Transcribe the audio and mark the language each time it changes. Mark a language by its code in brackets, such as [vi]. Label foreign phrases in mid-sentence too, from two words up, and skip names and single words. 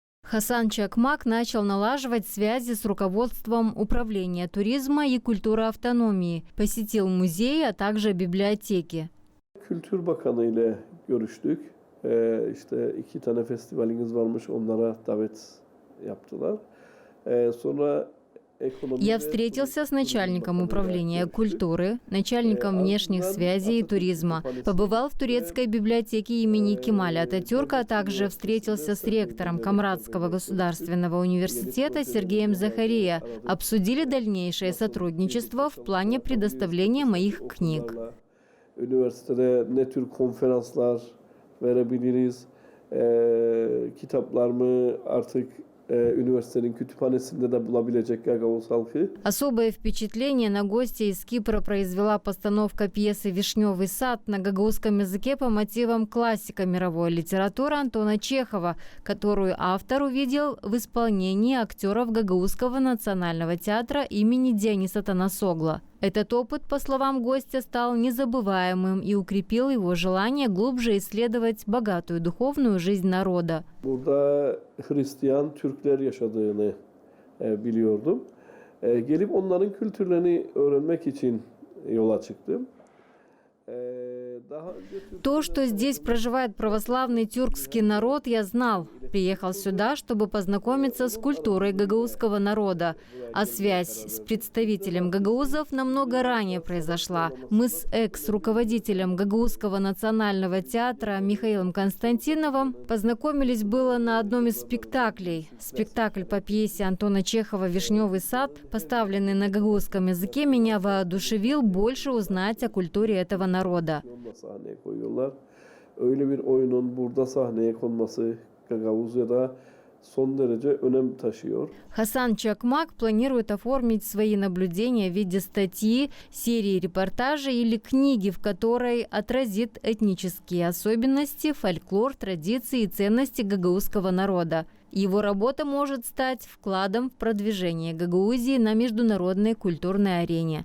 [ru] Хасан Чакмак начал налаживать связи с руководством Управления туризма и культуры автономии, посетил музеи, а также библиотеки. [tr] Kültür Bakanı ile görüştük. İşte 2 tane festivaliniz varmış, onlara davet yaptılar. Sonra [ru] Я встретился с начальником управления культуры, начальником внешних связей и туризма, побывал в турецкой библиотеке имени Кемаля Ататюрка, а также встретился с ректором Камрадского государственного университета Сергеем Захария. Обсудили дальнейшее сотрудничество в плане предоставления моих книг. [tr] Üniversitede ne tür konferanslar verebiliriz, kitaplar mı artık üniversitenin kütüphanesinde de bulabilecek Gagavuz halkı. [ru] Особое впечатление на гостя из Кипра произвела постановка пьесы «Вишневый сад» на гагаузском языке по мотивам классика мировой литературы Антона Чехова, которую автор увидел в исполнении актеров Гагаузского национального театра имени Диониса Танасогла. Этот опыт, по словам гостя, стал незабываемым и укрепил его желание глубже исследовать богатую духовную жизнь народа. [tr] Burada Hristiyan Türkler yaşadığını biliyordum. Gelip onların kültürlerini öğrenmek için yola çıktım. [ru] То, что здесь проживает православный тюркский народ, я знал. Приехал сюда, чтобы познакомиться с культурой гагаузского народа. А связь с представителем гагаузов намного ранее произошла. Мы с экс-руководителем Гагаузского национального театра Михаилом Константиновым познакомились было на одном из спектаклей. Спектакль по пьесе Антона Чехова «Вишневый сад», поставленный на гагаузском языке, меня воодушевил больше узнать о культуре этого народа. [tr] Sahneye koyuyorlar. Öyle bir oyunun burada sahneye konması Gagavuzya'da son derece önem taşıyor. [ru] Хасан Чакмак планирует оформить свои наблюдения в виде статьи, серии репортажей или книги, в которой отразит этнические особенности, фольклор, традиции и ценности гагаузского народа. Его работа может стать вкладом в продвижение Гагаузии на международной культурной арене.